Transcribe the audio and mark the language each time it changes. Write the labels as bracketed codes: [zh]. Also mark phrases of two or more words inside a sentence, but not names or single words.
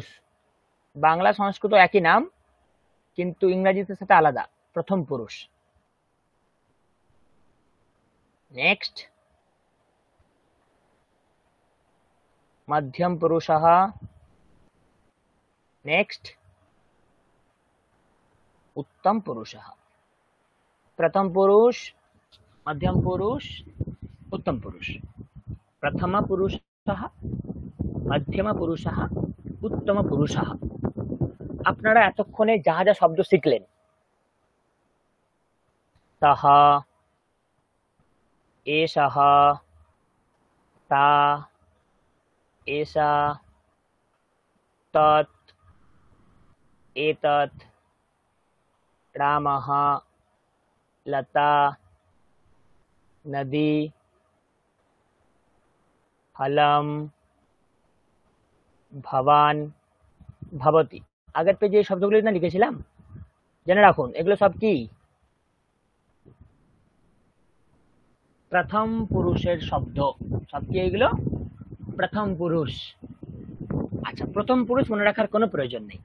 [bn] বাংলা সংস্কৃত একই নাম, কিন্তু ইংরেজিতে সেটা আলাদা, প্রথম পুরুষ। [sa] নেক্সট মধ্যম পুরুষः, নেক্সট उत्तम पुरुषः। प्रथम पुरुष, मध्यम पुरुष, उत्तम पुरुष। प्रथम पुरुषः, मध्यम पुरुषः, उत्तम पुरुषः। [bn] আপনারা এতক্ষণে যা যা শব্দ শিখলেন, [sa] তাহা, এষः, তা, एषा तत् एतत् रामः लता नदी फलम ভবান ভবতি। [bn] আগের পেজে এই শব্দগুলো না লিখেছিলাম, জেনে রাখুন এগুলো সব কি প্রথম পুরুষের শব্দ। সব কি এগুলো প্রথম পুরুষ। আচ্ছা, প্রথম পুরুষ মনে রাখার কোনো প্রয়োজন নেই।